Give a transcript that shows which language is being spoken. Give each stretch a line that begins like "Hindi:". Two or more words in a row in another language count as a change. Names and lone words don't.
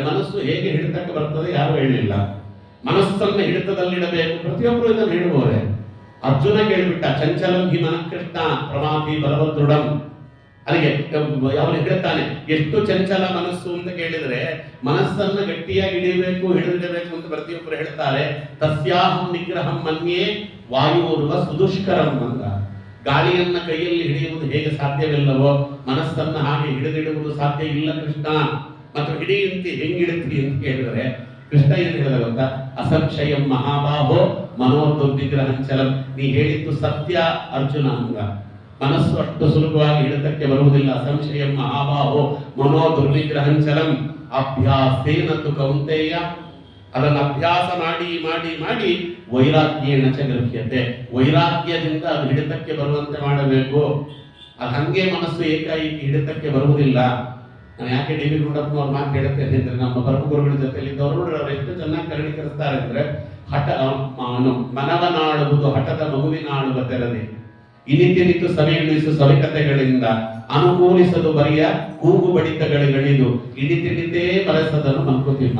Kannada: ಮನಸ್ಸು ಹೇಗೆ ಹಿಡಿತಕ್ಕೆ ಬರ್ತದೆ ಯಾರು ಹೇಳಲಿಲ್ಲ. ಮನಸ್ಸನ್ನು ಹಿಡಿತದಲ್ಲಿಡಬೇಕು, ಪ್ರತಿಯೊಬ್ಬರು ಇದನ್ನು ಹೇಳುವವರೇ. ಅರ್ಜುನ ಕೇಳಿಬಿಟ್ಟ,
Sanskrit: ಚಂಚಲಂ ಹಿ ಮನಃ ಕೃಷ್ಣ ಪ್ರಮಾತಿ ಬಲವದೃಢಂ.
Kannada: ಅಲ್ಲಿಗೆ ಅವನು ಹೇಳ್ತಾನೆ, ಎಷ್ಟು ಚಂಚಲ ಮನಸ್ಸು ಅಂತ ಕೇಳಿದ್ರೆ ಮನಸ್ಸನ್ನು ಗಟ್ಟಿಯಾಗಿ ಹಿಡಿದಿಡಬೇಕು ಅಂತ ಪ್ರತಿಯೊಬ್ಬರು ಹೇಳ್ತಾರೆ.
Sanskrit: ತಸ್ಯಾಹಂ ನಿಗ್ರಹಂ ಮನ್ಯೇ ವಾಯುರ್ವ ಸುದುಷ್ಕರಂ ಅಂತ.
Kannada: ಗಾಳಿಯನ್ನ ಕೈಯಲ್ಲಿ ಹಿಡಿಯುವುದು ಹೇಗೆ ಸಾಧ್ಯವಿಲ್ಲವೋ ಮನಸ್ಸನ್ನು ಹಾಗೆ ಹಿಡಿದಿಡುವುದು ಸಾಧ್ಯ ಇಲ್ಲ ಕೃಷ್ಣ. ಮತ್ತು ಹಿಡಿಯುತ್ತಿ ಹೆಂಗಿಡುತ್ತಿ ಅಂತ ಕೇಳಿದರೆ ಕೃಷ್ಣ ಏನು ಹೇಳಿದ ಗೊತ್ತಾ?
Sanskrit: ಅಸಂಶಯಂ ಮಹಾಬಾಹೋ ಮನೋದುರ್ನಿಗ್ರಹಂಚಲಂ.
Kannada: ನೀ ಹೇಳಿದ್ದು ಸತ್ಯ ಅರ್ಜುನ ಅಂಗ. ಮನಸ್ಸು ಅಷ್ಟು ಸುಲಭವಾಗಿ ಹಿಡಿತಕ್ಕೆ ಬರುವುದಿಲ್ಲ.
Sanskrit: ಅಸಂಶಯಂ ಮಹಾಬಾಹೋ ಮನೋದುರ್ನಿಗ್ರಹಂಚಲಂ ಅಭ್ಯಾಸೇನ ತು ಕೌಂತೆಯ.
Kannada: ಅದನ್ನು ಅಭ್ಯಾಸ ಮಾಡಿ ಮಾಡಿ ಮಾಡಿ
Sanskrit: ವೈರಾಗ್ಯೇಣ ಚ ಗೃಹ್ಯತೆ.
Kannada: ವೈರಾಗ್ಯದಿಂದ ಅದು ಹಿಡಿತಕ್ಕೆ ಬರುವಂತೆ ಮಾಡಬೇಕು. ಅದು ಹಂಗೆ ಮನಸ್ಸು ಏಕಾಏಕಿ ಹಿಡಿತಕ್ಕೆ ಬರುವುದಿಲ್ಲ. ನಾನು ಯಾಕೆ ಡಿ ವಿ ಗುಂಡಪ್ಪನವ್ರ ಮಾತು ಹೇಳುತ್ತೇನೆ ಅಂದ್ರೆ, ನಮ್ಮ ಪರಮಗುರುಗಳ ಜೊತೆಲಿದ್ದವರು ನೋಡ್ರಿ ಅವ್ರು ಎಷ್ಟು ಚೆನ್ನಾಗಿ ಕರಣಿಕರಿಸ್ತಾರೆ ಅಂದ್ರೆ, ಮನವನಾಡುವುದು ಹಠದ ಮಗುವಿನಾಡುವ ತೆರದಿ, ಇನಿತಿನಿತು ಸವಿಯುಣಿಸು ಸವಿಕತೆಗಳಿಂದ ಅನುಕೂಲಿಸದು ಬರಿಯ ಕೂಗು ಬಡಿತಗಳಿಗಳಿದು ಇನಿತಿನಿತೇ ಬರೆಸದನು ಮಂಕುತಿಮ್ಮ.